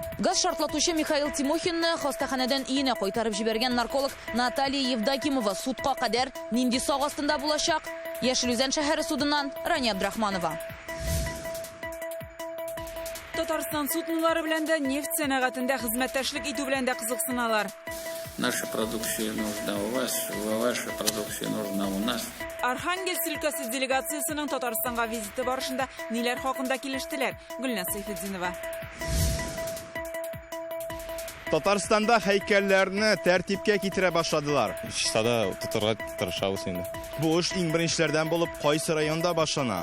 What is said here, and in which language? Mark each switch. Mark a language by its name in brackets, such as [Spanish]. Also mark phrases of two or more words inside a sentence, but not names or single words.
[Tatar] Газ шартлатучы Михаил Тимохинны хостаханәдән иенә кайтарып җибәргән нарколог Наталья Евдокимова судка кадәр нинди сак астында булачак? Яшел Үзән шәһәре судыннан Рания Абдрахманова. Татарстан суднылары белән дә нефть сәнәгатендә хезмәттәшлек итү белән дә кызыксыналар. [Russian] Наша продукция нужна у вас, ваша продукция нужна у нас. [Tatar] Архангельск өлкәсе делегациясының Татарстанга визиты барышында ниләр хакында килештеләр? Гөлназ Сайфетдинова. Татарстанда һәйкәлләрне тәртипкә китерә башладылар. Сада тутырга тырышабыз инде. Бу эш иң беренчеләрдән булып кайсы районда башлана?